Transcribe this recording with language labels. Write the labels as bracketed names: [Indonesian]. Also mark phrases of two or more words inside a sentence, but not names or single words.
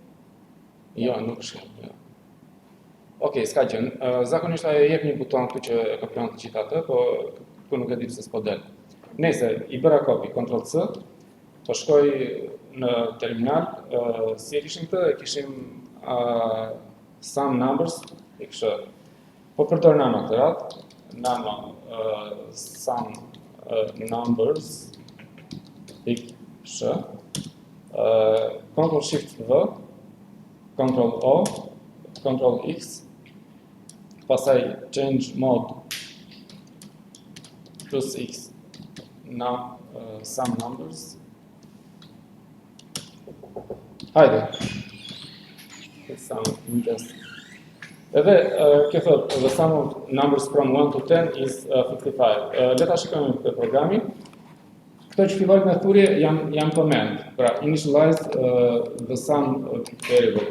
[Albanian] Jo, nuk shkon. Jo. Okej, s'ka gjë. Zakonisht ajo jep një buton këtu që e kopjon të gjitha atë, po ku nuk e di pse s'po del. Nëse i bëra copy, Ctrl C, po shkoj në terminal, si e kishim këtë, e kishim [English] some numbers, [Albanian] e kishë, po përdor nano këtë radhë, nano [English] some numbers, [Albanian] sh, Ctrl Shift V, Ctrl O, Ctrl X, pasaj [English] change mode plus X, some numbers. [Albanian] Hajde. Edhe kjo thot, [English] the sum of numbers from 1 to 10 is 55. [Albanian] Le ta shikojmë këtë programin. Këto që fillojnë me thurje janë përmend. Pra, [English] initialize the sum variable.